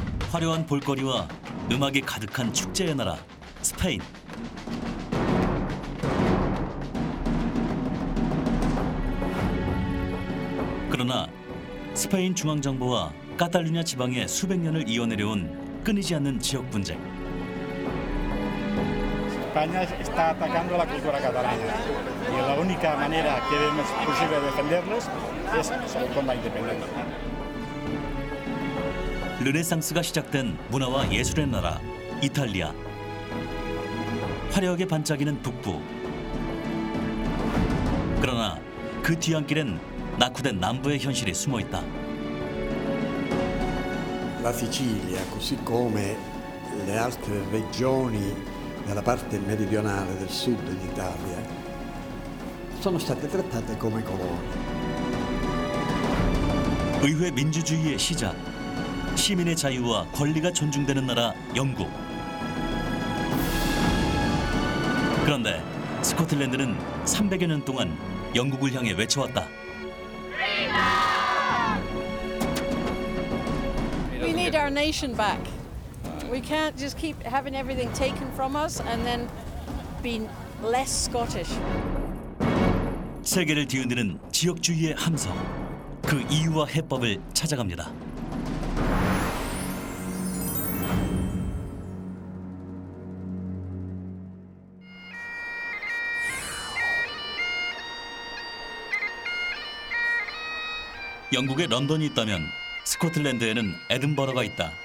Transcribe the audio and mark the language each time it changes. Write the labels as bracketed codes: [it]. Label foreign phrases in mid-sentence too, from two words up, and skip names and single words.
[ko] 화려한 볼거리와 음악이 가득한 축제의 나라 스페인. 그러나 스페인 중앙정부와 카탈루냐 지방의 수백 년을 이어내려온 끊이지 않는 지역 분쟁. [es] España está atacando la cultura catalana y la única manera que vemos posible de defenderlos es con la independencia. [ko] 르네상스가 시작된 문화와 예술의 나라 이탈리아. 화려하게 반짝이는 북부. 그러나 그 뒤안길엔 낙후된 남부의 현실이 숨어 있다. [it] La Sicilia, così come le altre regioni della parte meridionale del sud d'Italia, sono state trattate come colonie. [ko] 의회 민주주의의 시작. 시민의 자유와 권리가 존중되는 나라 영국. 그런데 스코틀랜드는 300여 년 동안 영국을 향해 외쳐왔다. [en] We need our nation back. We can't just keep having everything taken from us and then be less Scottish. [ko] 세계를 뒤흔드는 지역주의의 함성. 그 이유와 해법을 찾아갑니다. 영국에 런던이 있다면 스코틀랜드에는 에든버러가 있다.